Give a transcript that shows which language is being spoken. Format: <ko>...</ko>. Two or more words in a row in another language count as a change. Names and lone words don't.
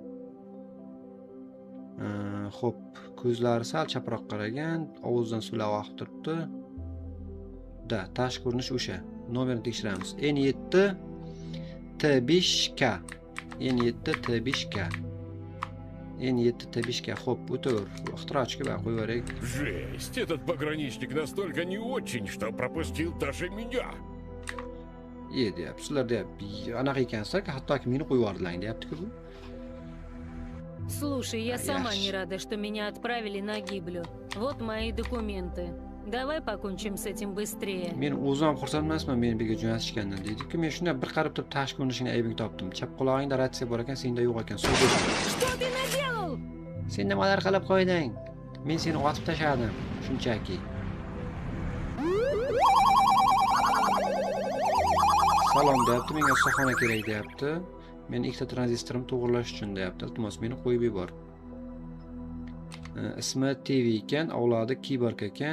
<uz>Xo'p, ko'zlari sal chaproq qaragan, ovuzidan suvlar oqib turibdi. Tashqi ko'rinish o'sha. Nomerni tekshiramiz. N7 T5K. N7 T5K. N7 T5K. Xo'p, o'tir. Ixtirochiga qo'yaveraylik.</uz> <ru>Жесть, этот пограничник настолько не очень, что пропустил даже меня.</ru> <uz>Deyapti. Sizlar deyapti. Anaqa ekansizlar, hattoki meni qo'yib yubordilar, deyapti-ku bu.</uz> <ru>Слушай, я сама не рада, что меня отправили на гиблю. Вот мои документы. Давай покончим с этим быстрее.</ru> <uz>Men o'zim ham xursand emasman meni birga jo'natishgandan, deydi-ku. Men shunday bir qarab turib tashqi ko'rinishini aybini topdim. Chap qulog'ingda ratsiya bor ekan, senda yo'q ekan.</uz> <ru>Что ты наделал?</ru> <uz>Sen nimalar qilib qo'yding? Men seni otib tashladim, shunchaki. Salom deyapti, menga ustaxona kerak deyapti. Men ikkita tranzistorimni to'g'irlash uchun deyapti. Iltimos meni qo'yib yubor. Ismi TV ekan, avlodi kiborg ekan.</uz>